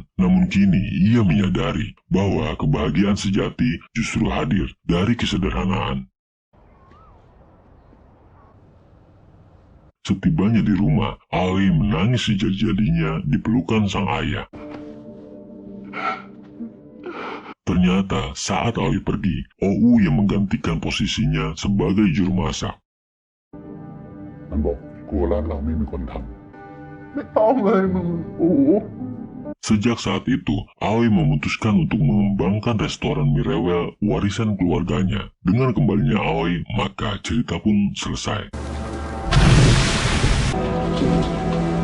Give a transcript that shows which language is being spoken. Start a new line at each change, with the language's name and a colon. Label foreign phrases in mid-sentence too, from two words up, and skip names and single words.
Indonesian: Namun kini ia menyadari bahwa kebahagiaan sejati justru hadir dari kesederhanaan. Setibanya di rumah, Aoi menangis sejadi-jadinya di pelukan sang ayah. Ternyata saat Aoi pergi, Ou yang menggantikan posisinya sebagai juru masak.
Thai: มันบอกกลัวร้านเราไม่มีคนท ไม่ต้องเลยมึงโอ้โห
Indonesian: Sejak saat itu, Aoi memutuskan untuk mengembangkan restoran mie rewel warisan keluarganya. Dengan kembalinya Aoi, maka cerita pun selesai.